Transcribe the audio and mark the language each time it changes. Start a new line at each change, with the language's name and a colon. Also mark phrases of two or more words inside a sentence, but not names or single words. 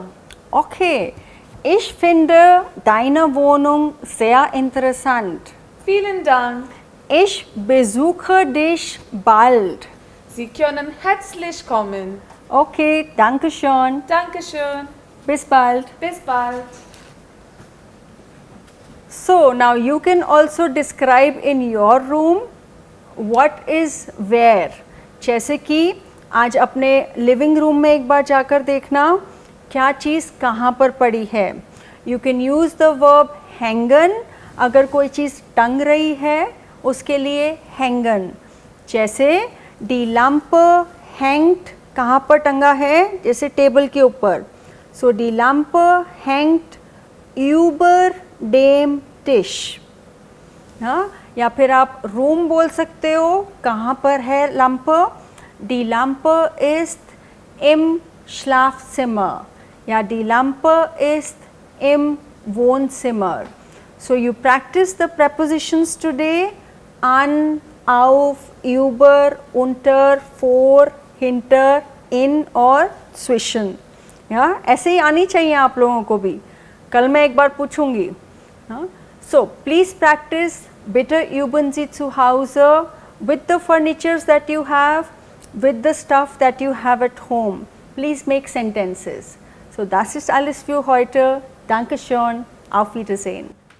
German: Okay, ich finde deine Wohnung sehr interessant. Vielen Dank. Ich besuche dich bald. Sie können herzlich kommen. Okay, danke schön. Dankeschön. Bis bald. Bis bald.
English: So now you can also describe in your room what is where.
Hindi: जैसे कि आज अपने
English: living room
Hindi: में एक बार जाकर देखना क्या चीज़ कहाँ पर पड़ी है.
English: You can use the verb hängen.
Hindi: अगर कोई चीज़ टंग रही है उसके लिए hängen. जैसे
German: die Lampe hängt
Hindi: कहाँ पर टंगा है, जैसे टेबल के ऊपर.
German: So die Lampe hängt über dem Tisch.
Hindi: हाँ, या फिर आप रूम बोल सकते हो, कहाँ पर है Lampe?
German: Die Lampe ist im Schlafzimmer. Ja, die Lampe ist im Wohnzimmer.
English: So you practice the prepositions today:
German: an, auf, über, unter, vor, hinter, in
Hindi: और
German: zwischen.
Hindi: या ऐसे ही आनी चाहिए आप लोगों को भी. कल मैं एक बार पूछूंगी.
English: So please practice
German: bitte üben Sie zu Hause
English: with the furnitures that you have, with the stuff that you have at home. Please make sentences.
German: So das ist alles für heute. Dankeschön. Auf Wiedersehen.